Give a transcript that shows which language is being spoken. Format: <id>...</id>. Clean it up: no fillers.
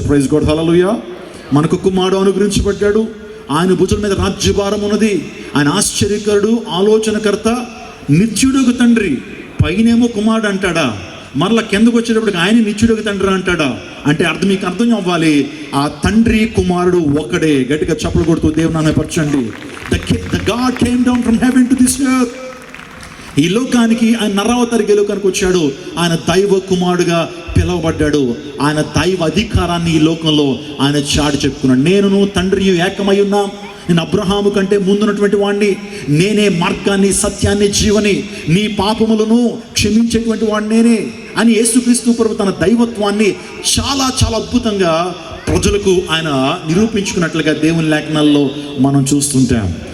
<te>Praise God, హల్లెలూయా. మనకు కుమారుడు అనుగ్రహించబడ్డాడు, ఆయన భుజం మీద రాజ్యభారం ఉన్నది, ఆయన ఆశ్చర్యకరుడు, ఆలోచనకర్త, నిత్యుడుగు తండ్రి. పైనేమో కుమారుడు అంటాడా, మరలా కిందకు వచ్చేటప్పటికి ఆయన నిత్యుడుగు తండ్రి అంటాడా? అంటే మీకు అర్థం అవ్వాలి, ఆ తండ్రి కుమారుడు ఒకడే. గట్టిగా చప్పలు కొడుతూ దేవుని నామపరచండి.</te> <en>The God came down from heaven to this earth.</en> <te>ఈ లోకానికి ఆయన నరావతారికి లోకానికి వచ్చాడు. ఆయన దైవ కుమారుడుగా పిలువబడ్డాడు. ఆయన దైవ అధికారాన్ని ఈ లోకంలో ఆయన చాటి చెప్పుకున్నాడు. నేను తండ్రి ఏకమై ఉన్నాం, నేను అబ్రహాము కంటే ముందున్నటువంటి వాడిని, నేనే మార్గాన్ని, సత్యాన్ని, జీవని, నీ పాపములను క్షమించేటువంటి వాడిని నేనే అని యేసుక్రీస్తు ప్రభు తన దైవత్వాన్ని చాలా చాలా అద్భుతంగా ప్రజలకు ఆయన నిరూపించుకున్నట్లుగా దేవుని లేఖనాల్లో మనం చూస్తుంటాం.</te>